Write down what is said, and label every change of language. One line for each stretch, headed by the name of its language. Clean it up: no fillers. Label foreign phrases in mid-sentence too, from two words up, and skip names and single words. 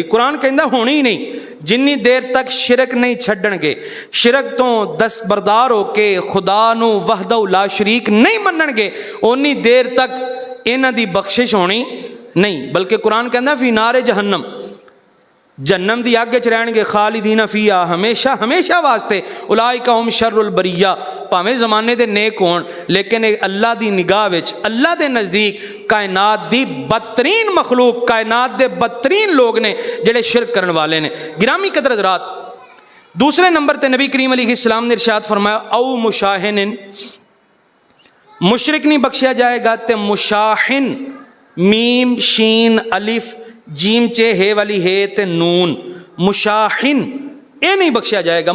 Punjabi: قرآن کہندا ہونی ہی نہیں، جنی دیر تک شرک نہیں چھڈݨ گے، شرک توں دستبردار ہو کے خدا نوں
Arabic: وحده لا شريك
Punjabi: نہیں منݨ گے، اونی دیر تک انہاں دی بخشش ہونی نہیں. بلکہ قرآن کہندا
Arabic: في نار جهنم,
Punjabi: جہنم دی اگ چ رہݨ گے,
Arabic: خالدين فيها,
Punjabi: ہمیشہ ہمیشہ واسطے.
Arabic: أولئك هم شر البرية,
Punjabi: بھاویں زمانے دے نیک ہوݨ لیکن اللہ دی نگاہ وچ اللہ دے نزدیک کائنات دی بدترین مخلوق، کائنات دے بدترین لوک نے جیہڑے شرک کرن والے نے.
Urdu: گرامی قدر حضرات,
Punjabi: دوسرے نمبر تے نبی کریم علیہ السلام نے ارشاد فرمایا
Arabic: أو مشاحن,
Punjabi: مشرک نہیں بخشیا جائے گا تے مشاحن، میم شین الف جیم چے ہے والی ہے تے نون، مشاحن ایہ نہیں بخشیا جائے گا.